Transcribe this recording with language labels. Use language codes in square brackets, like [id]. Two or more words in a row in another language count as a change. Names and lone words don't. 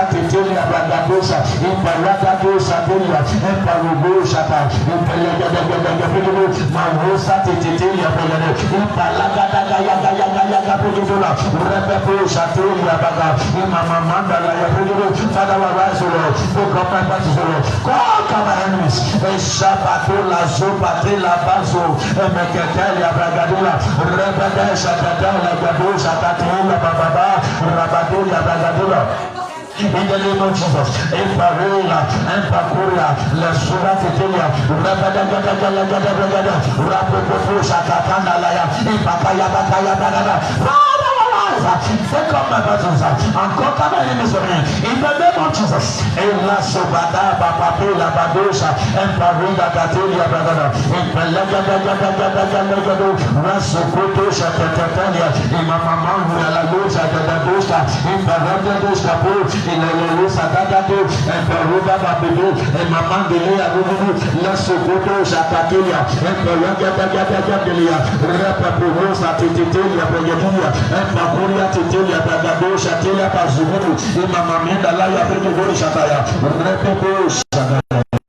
[en] Titelia Bagadosa, Imparagadosha Pelia, and Parugosha, Impelagadagadagadu, Marosa Titelia Pelado, Impalagadagadagadaga Pudula, Repeposha Telia Baga, Imama Mandalaya, Father, arise, Lord, for God, my Lord, conquer my enemies, Shabatola Zopatela Bazo, Emeketelia Bragadula, Rebedesha Tatela Gadusha Tatela Baba, Rabadulia Bragadula. In the name of Jesus, Emparela, Empacuria, La Suratitelia, Rabadagada, Rapopusha Tatandalaya, Empakaya Bakaya Bagada. Take up my battles and conquer my enemies for me. In the name of Jesus. Ela Sobada Papapela Badosha and Parida Catelia Bagada. In Pelagada Rasokotosa Tatania. In Mamma La Lusa Dadosha. In Parada in the Lusa Dadado and Paruda Babu and Mamma Delea Rubu. La Sokotosa Catelia and Parada Rapapurosa Titelia Pagadia and Pacuria Titelia Bagadosha Telia Pazubu, Imama Menda Laya Brigado Shataya, Repepo Shataya.